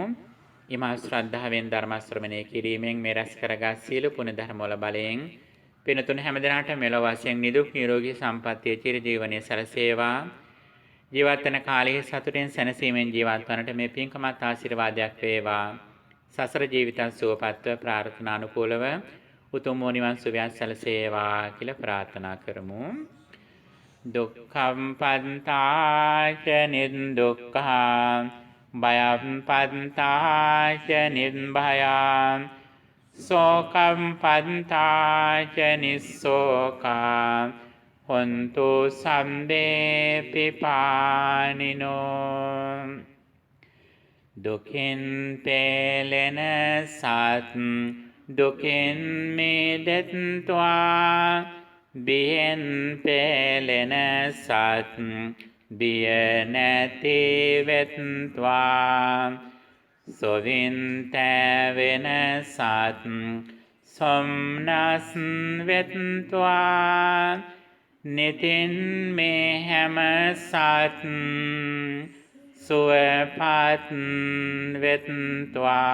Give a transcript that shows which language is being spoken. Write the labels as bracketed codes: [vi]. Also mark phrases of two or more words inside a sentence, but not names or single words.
[si] ඊමා ශ්‍රද්ධාවෙන් ධර්ම ශ්‍රවණය කිරීමෙන් මේ රැස් කරගත් සීල පුණ්‍ය ධර්ම වල බලයෙන් පිනතුන හැමදෙනාට මෙලොව වශයෙන් නිදුක් නිරෝගී සම්පන්නිය චිර ජීවනයේ සැලසේවා. ජීවත් වෙන කාලයේ සතුටින් සැනසීමෙන් ජීවත් වන්නට මේ පින්කමත් ආශිර්වාදයක් වේවා. සසර ජීවිතය සුවපත්ව ප්‍රාර්ථනානුකූලව උතුම් නිවන් සුවයන් සැලසේවා කියලා ප්‍රාර්ථනා කරමු. [pi] දුක්ඛම් පන්තාච නිදුක්ඛං භයම් පන්තාච නිර්භයං සෝකම් පන්තාච නිස්සෝකං හොන්තු සම්බේ [si] පිපානිනෝ දුකින් පෙළෙන සත් දුකින් මිදෙත්වා බියෙන් පෙළෙන සත් බිය නැති වෙත්වා සොවින් තැවෙන සත් සොම්නස් වෙත්වා නිතින් මේ හැම සත් සුවපත් වෙත්වා.